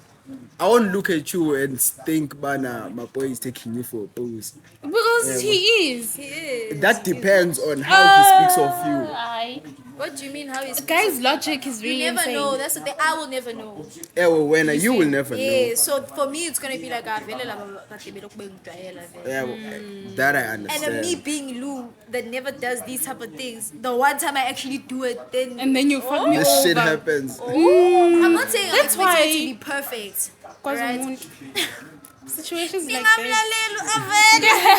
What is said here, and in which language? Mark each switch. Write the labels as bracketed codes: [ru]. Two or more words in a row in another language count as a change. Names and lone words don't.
[en] I won't look at you and think, Bana, my boy is taking you for a boost. Because he is. That depends on how he speaks of you. I, What do you mean? How is guys' logic is You really never insane. know. That's the thing. I will never know. When you will never know. Yeah. So for me, it's gonna be like [nd] vele laba kade belokhu bengijwayela vele. [en] That I And then me understand. being Lou that never does these type of things, the one time I actually do it, then And then you fuck me This over. shit happens. I'm not saying I'm That's expecting why- it to be perfect. Cause Right? situations like this. [nd] Ngingamlaleli uAvele.